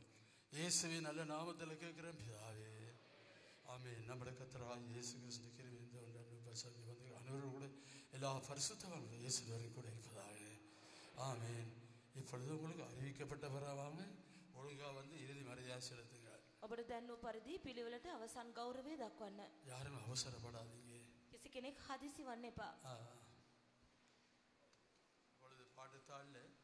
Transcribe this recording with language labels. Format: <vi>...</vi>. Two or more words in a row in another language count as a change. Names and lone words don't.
<ta>இயேசுவின் நல்ல நாமத்தில் கேட்குறேன் பிதாவே, ஆமென். நம்முடைய கர்த்தராகிய இயேசு கிறிஸ்து கிருபை இந்த வந்து அனைவரும் கூட எல்லா பரிசுத்தவான்களும் இயேசு வரை கூட இருப்பதாக ஆமென். இப்பொழுது உங்களுக்கு அறிவிக்கப்பட்டவராக ஒழுங்காக வந்து இறுதி மரியாதை செலுத்துங்க.</ta> <si>ඔබට දැන් වූ පරිදි පිළිවෙලට අවසන් ගෞරවය දක්වන්න.</si> <ta>யாரும் அவசரப்படாதீங்க.</ta> <si>කිසි කෙනෙක් හදිසි වන්න එපා.</si> <ta>இப்பொழுது பாட்டுத்தாள்ல</ta>